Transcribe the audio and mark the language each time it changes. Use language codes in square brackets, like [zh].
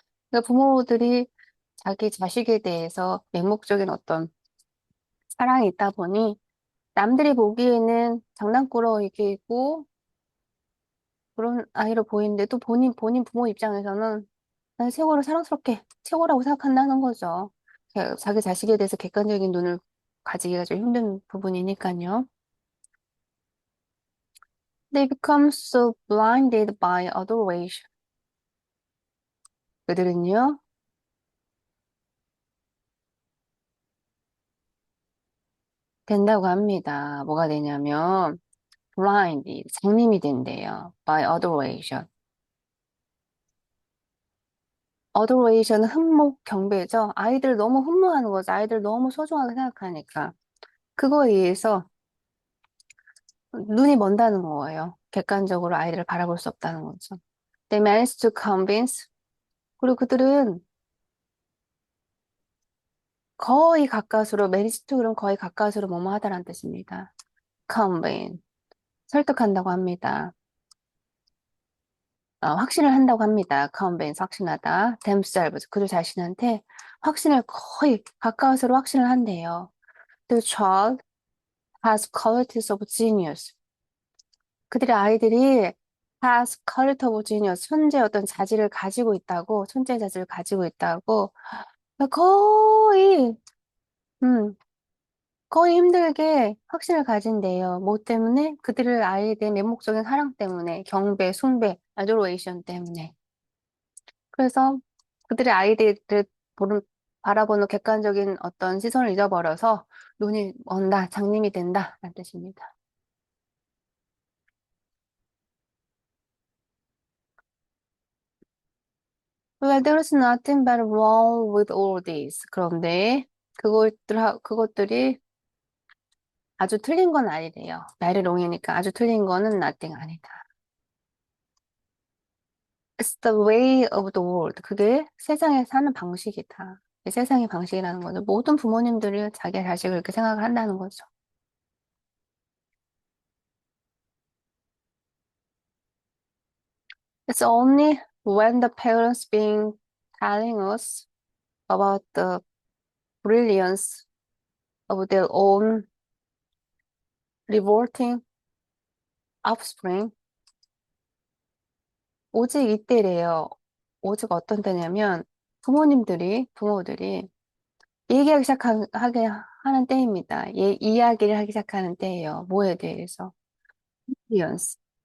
[ko] 그러니까 부모들이 자기 자식에 대해서 맹목적인 어떤 사랑이 있다 보니 남들이 보기에는 장난꾸러기이고 그런 아이로 보이는데 또 본인 부모 입장에서는 난 최고로 사랑스럽게 최고라고 생각한다는 거죠. 자기 자식에 대해서 객관적인 눈을 가지기가 좀 힘든 부분이니까요. [en] They become so blinded by adoration. [ko] 그들은요, 된다고 합니다. 뭐가 되냐면, blind, 장님이 된대요. [en] by adoration. [ko] adoration은 흠목, 경배죠. 아이들 너무 흠모하는 거죠. 아이들 너무 소중하게 생각하니까. 그거에 의해서 눈이 먼다는 거예요. 객관적으로 아이들을 바라볼 수 없다는 거죠. [en] They managed to convince. [ko] 그리고 그들은 거의 가까스로, managed to 그럼 거의 가까스로 뭐뭐 하다라는 뜻입니다. convince. 설득한다고 합니다. 확신을 한다고 합니다. convince, 확신하다. themselves, 그들 자신한테 확신을 거의 가까스로 확신을 한대요. [en] The child has qualities of genius. [ko] 그들의 아이들이 [en] has quality of genius, [ko] 천재 어떤 자질을 가지고 있다고, 천재 자질을 가지고 있다고, 거의, 음, 거의 힘들게 확신을 가진대요. 뭐 때문에? 그들을 아이에 대한 맹목적인 사랑 때문에, 경배, 숭배, adoration 때문에. 그래서 그들의 아이들을 보는, 바라보는 객관적인 어떤 시선을 잃어버려서 눈이 먼다, 장님이 된다, 라는 뜻입니다. [en] Well, there's nothing but wrong with all this. [ko] 그런데 그것들이 아주 틀린 건 아니래요. 말이 롱이니까 아주 틀린 거는 nothing 아니다. [en] It's the way of the world. [ko] 그게 세상에 사는 방식이다. 이게 세상의 방식이라는 거죠. 모든 부모님들이 자기 자식을 그렇게 생각을 한다는 거죠. [en] It's only when the parents being telling us about the brilliance of their own revolting offspring. [ko] 오직 이때래요. 오직 어떤 때냐면 부모들이 얘기하기 시작하게 하는 때입니다. 이야기를 하기 시작하는 때예요. 뭐에 대해서? brilliance.